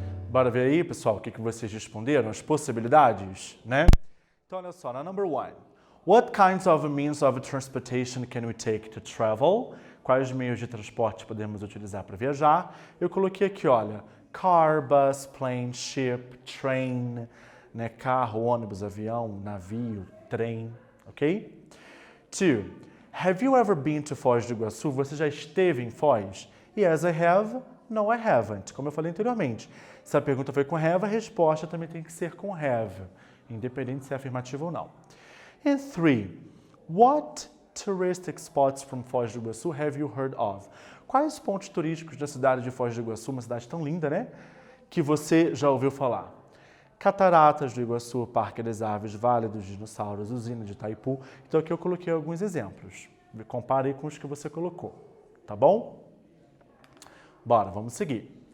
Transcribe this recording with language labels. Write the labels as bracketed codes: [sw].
[pt] Bora ver aí, pessoal, o que vocês responderam, as possibilidades, Então, olha só, na [en] number 1. What kinds of means of transportation can we take to travel? [pt] Quais meios de transporte podemos utilizar para viajar? Eu coloquei aqui, olha, [en] car, bus, plane, ship, train, [pt] carro, ônibus, avião, navio, trem, ok? [en] 2. Have you ever been to Foz do Iguaçu? [pt] Você já esteve em Foz? [en] Yes, I have. No, I haven't. [pt] Como eu falei anteriormente. Se a pergunta foi com have, a resposta também tem que ser com have, independente se é afirmativo ou não. [en] And 3. What touristic spots from Foz do Iguaçu have you heard of? [pt] Quais pontos turísticos da cidade de Foz do Iguaçu, uma cidade tão linda, né? Que você já ouviu falar? Cataratas do Iguaçu, Parque das Aves, Vale dos Dinossauros, Usina de Itaipu. Então aqui eu coloquei alguns exemplos. Compare com os que você colocou, tá bom? Bora, vamos seguir.